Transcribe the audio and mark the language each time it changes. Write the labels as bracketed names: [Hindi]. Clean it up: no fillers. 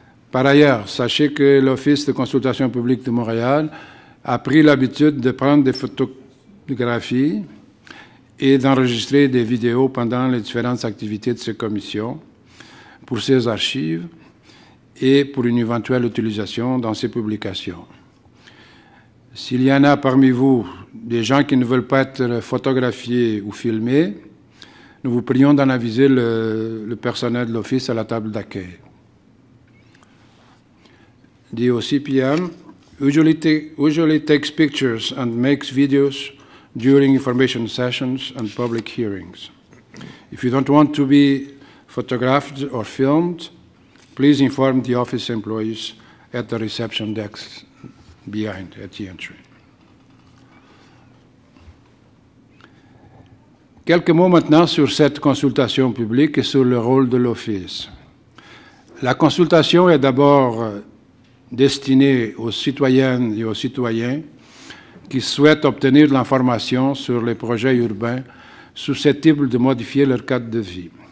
[French] Par ailleurs, sachez que l'Office de consultation publique de Montréal a pris l'habitude de prendre des photographies et d'enregistrer des vidéos pendant les différentes activités de ces commissions pour ses archives et pour une éventuelle utilisation dans ses publications. S'il y en a parmi vous des gens qui ne veulent pas être photographiés ou filmés, nous vous prions d'en aviser le personnel de l'Office à la table d'accueil. [English] The OCPM usually takes pictures and makes videos during information sessions and public hearings. If you don't want to be photographed or filmed, please inform the office employees at the reception desk behind at the entry. [French] Quelques mots maintenant sur cette consultation publique et sur le rôle de l'Office. La consultation est d'abord destinée aux citoyennes et aux citoyens qui souhaitent obtenir de l'information sur les projets urbains susceptibles de modifier leur cadre de vie.